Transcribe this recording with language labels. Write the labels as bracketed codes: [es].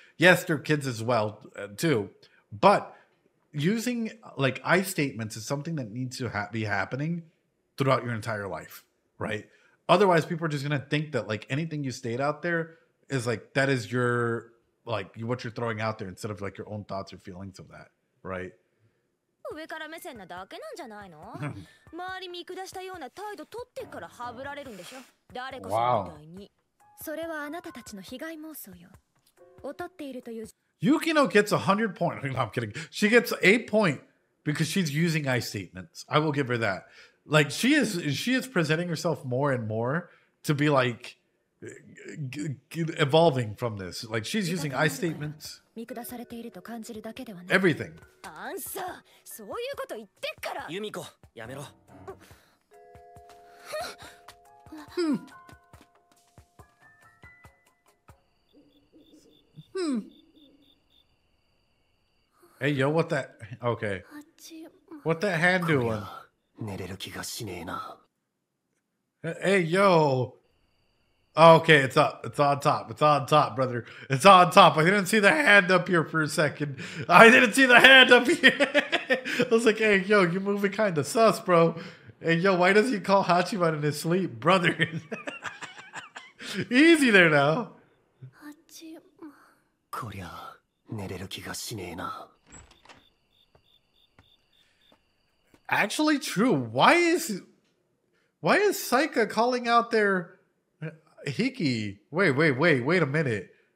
[en] Yes, they're kids as well, too. But using, like, I statements is something that needs to be happening throughout your entire life, right? Otherwise, people are just going to think that, like, anything you state out there is, like, that is your, like, what you're throwing out there instead of, like, your own thoughts or feelings of that, right? [ja] 上から目線なだけなんじゃないの？周り見下したような態度取ってからはぶられるんでしょ？誰かさんみたいに。それはあなたたちの被害妄想よ。劣っているという。 [en] Yukino gets 100 points. No, I'm kidding. She gets a point because she's using I statements. I will give her that. Like she is presenting herself more and more to be like evolving from this. Like she's using I statements. [ja] 見下されていると感じるだけではない。 [en] Everything. [ja] あんさ、そういうこと言ってっから。ユミコ、やめろ。 [en] Hey, yo, what that? Okay. What that hand doing? [ja] 寝れる気がしねえな。 [en] Hey, yo. Okay, it's up. It's on top. It's on top, brother. It's on top. I didn't see the hand up here for a second. I didn't see the hand up here. I was like, hey, yo, you're moving kind of sus, bro. Hey, yo, why does he call Hachiman in his sleep? Brother. Easy there now. [ja] こりゃ、寝れる気がしねえな。 [en] Actually true. Why is Saika calling out their Hiki? Wait a minute.